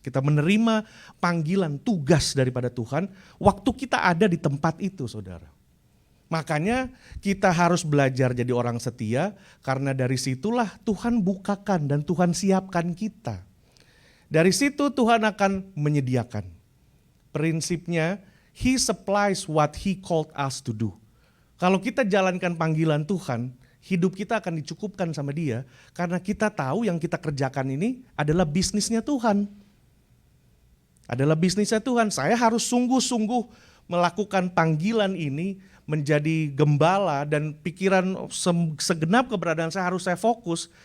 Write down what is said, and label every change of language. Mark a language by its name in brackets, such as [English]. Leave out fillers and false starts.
[Indonesian] Kita menerima panggilan tugas daripada Tuhan waktu kita ada di tempat itu, saudara. Makanya kita harus belajar jadi orang setia, karena dari situlah Tuhan bukakan dan Tuhan siapkan kita. Dari situ Tuhan akan menyediakan. [English] Prinsipnya, He supplies what He called us to do. [Indonesian] Kalau kita jalankan panggilan Tuhan, hidup kita akan dicukupkan sama Dia, karena kita tahu yang kita kerjakan ini adalah bisnisnya Tuhan. Adalah bisnisnya Tuhan. Saya harus sungguh-sungguh melakukan panggilan ini, menjadi gembala, dan pikiran segenap keberadaan saya harus saya fokus.